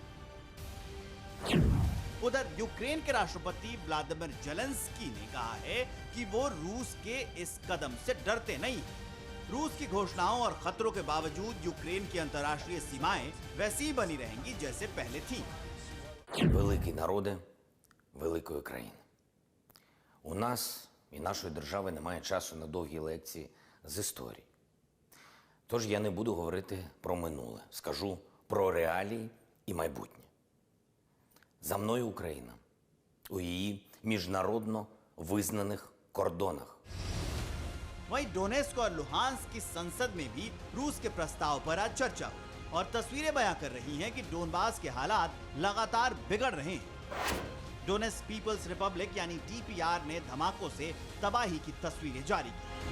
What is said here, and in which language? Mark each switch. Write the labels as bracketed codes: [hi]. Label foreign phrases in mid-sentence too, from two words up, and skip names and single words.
[hi] उधर यूक्रेन के राष्ट्रपति व्लादिमीर जेलेंस्की ने कहा है कि वो रूस के इस कदम से डरते नहीं हैं। रूस की घोषणाओं और खतरों के बावजूद यूक्रेन की अंतर्राष्ट्रीय सीमाएं वैसी ही बनी रहेंगी जैसे पहले थी। [uk] Великі народи великої країни. У нас і нашої держави немає часу на довгі лекції з історії. Тож я не буду говорити про минуле, скажу про реалії і майбутнє. За мною Україна у її міжнародно визнаних кордонах. [hi] वहीं डोनेस्क और लुहांस्क की संसद में भी रूस के प्रस्ताव पर आज चर्चा हुई और तस्वीरें बयां कर रही हैं कि डोनबास के हालात लगातार बिगड़ रहे हैं। डोनेस्क पीपल्स रिपब्लिक यानी डीपीआर ने धमाकों से तबाही की तस्वीरें जारी की।